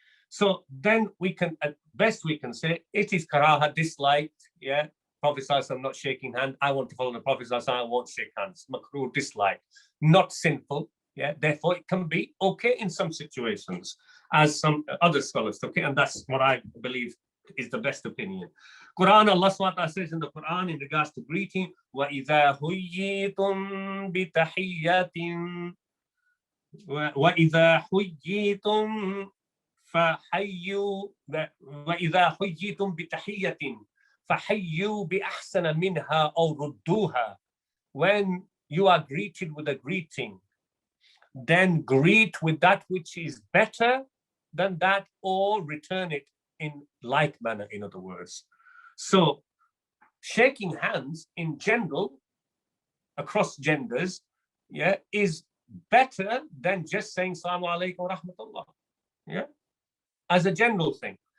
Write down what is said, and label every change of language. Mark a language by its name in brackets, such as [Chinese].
[English] So then we can, at best we can say, it is karaha, disliked, Prophet ﷺ not shaking hand. I want to follow the Prophet ﷺ, I won't shake hands. Makruh, dislike, not sinful. Therefore it can be okay in some situations, as some other scholars took it, and that's what I believe is the best opinion. Quran, Allah SWT says in the Quran in regards to greeting, [Arabic] وَإِذَا حُيِّيتُم بِتَحِيَّةٍ وَإِذَا حُيِّيتُم فَحَيُّوا وَإِذَا حُيِّيتُم بِتَحِيَّةٍ فَحَيُّوا بِأَحْسَنَ مِنْهَا أَوْ رُدُّوهَا. [English] When you are greeted with a greeting, then greet with that which is better than that, or return it in like manner, in other words. So shaking hands in general, across genders, is better than just saying Assalamu alaikum wa rahmatullah, as a general thing.